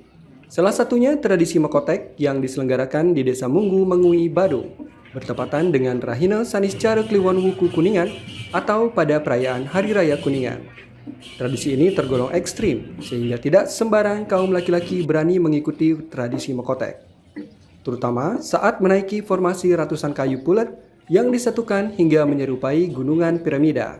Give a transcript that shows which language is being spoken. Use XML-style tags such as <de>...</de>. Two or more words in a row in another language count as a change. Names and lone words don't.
<id>Salah satunya tradisi Mekotek yang diselenggarakan di Desa Munggu, Mengui, Badung, bertepatan dengan Rahina Saniscara Kliwon Wuku Kuningan atau pada perayaan Hari Raya Kuningan. Tradisi ini tergolong ekstrim sehingga tidak sembarang kaum laki-laki berani mengikuti tradisi Mekotek, terutama saat menaiki formasi ratusan kayu pulet yang disatukan hingga menyerupai gunungan piramida.</id>